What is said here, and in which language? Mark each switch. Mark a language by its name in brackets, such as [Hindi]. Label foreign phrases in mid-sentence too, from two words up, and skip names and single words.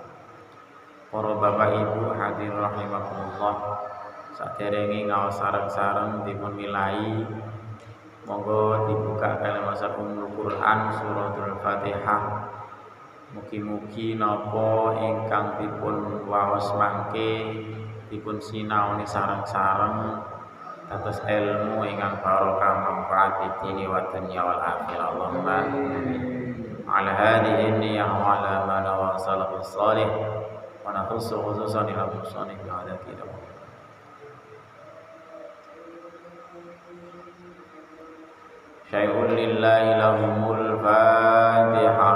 [Javanese] Para bapak ibu hadir rahimakumullah, saderenge ngaos sareng-sareng dipun milai monggo dibuka kalimat Ummul Quran suratul Fatihah. Mugi-mugi napa ingkang dipun waos mangke dipun sinaoni sareng-sareng dados ilmu ingkang barokah manfaat [Arabic] ديني ودنيا والآخرة. اللهم على هذه النية وعلى ما نوى السلف الصالح ونخص خصوصا إلى مصنف هداة له. شيء لله لهم الفاتحة.